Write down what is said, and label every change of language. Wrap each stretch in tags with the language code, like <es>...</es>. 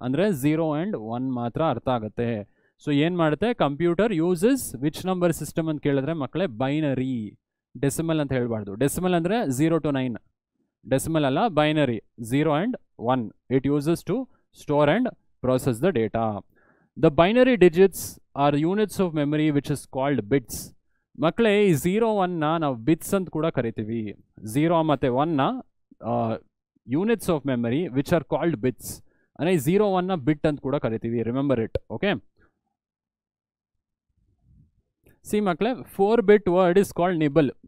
<kn>ಅಂದರೆ 0 and 1 ಮಾತ್ರ ಅರ್ಥ ಆಗುತ್ತೆ. ಸೊ ಏನು ಮಾಡುತ್ತೆ computer?</kn> <en>uses which number system</en> <kn>ಅಂತ ಕೇಳಿದ್ರೆ ಮಕ್ಕಳೇ ಬೈನರಿ, ಡೆಸಿಮಲ್ ಅಂತ ಹೇಳಬಾರ್ದು. ಡೆಸಿಮಲ್ ಅಂದರೆ 0 to 9, ಡೆಸಿಮಲ್ ಅಲ್ಲ, binary 0 and 1.</kn> <en>It uses to store and process the data. The binary digits are units of memory which is called bits.</en> <kn>ಮಕ್ಕಳೇ ಈ 0 1ನ ನಾವು ಬಿಟ್ಸ್ ಅಂತ ಕೂಡ ಕರಿತೀವಿ.</kn> <en>0</en> <kn>ಮತ್ತು</kn> <en>1ನ units of memory which are called bits.</en> <kn>ಅಂದರೆ 0 1ನ ಬಿಟ್ ಅಂತ ಕೂಡ ಕರಿತೀವಿ.</kn> <en>Remember it.</en> <kn>ಓಕೆ, ಸಿ ಮಕ್ಕಳೇ 4 bit</kn> <en>Word is called nibble.</en>